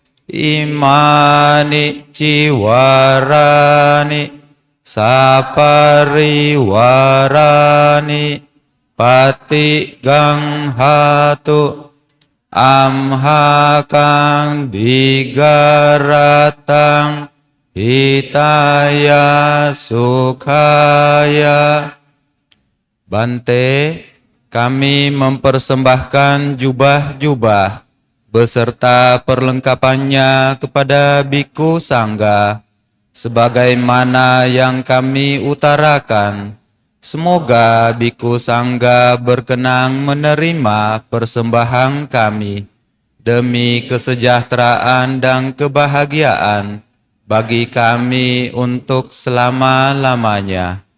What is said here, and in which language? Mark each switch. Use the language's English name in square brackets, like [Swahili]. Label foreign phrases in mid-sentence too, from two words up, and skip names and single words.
[Pali] imani ciwarani sapariwarani pati ganghatu amhakang digaratang hitaya sukhaya. [Indonesian] Bante, kami mempersembahkan jubah-jubah beserta perlengkapannya kepada Bhikkhu Sangga sebagaimana yang kami utarakan. Semoga Bhikkhu Sangga berkenan menerima persembahan kami demi kesejahteraan dan kebahagiaan bagi kami untuk selama-lamanya.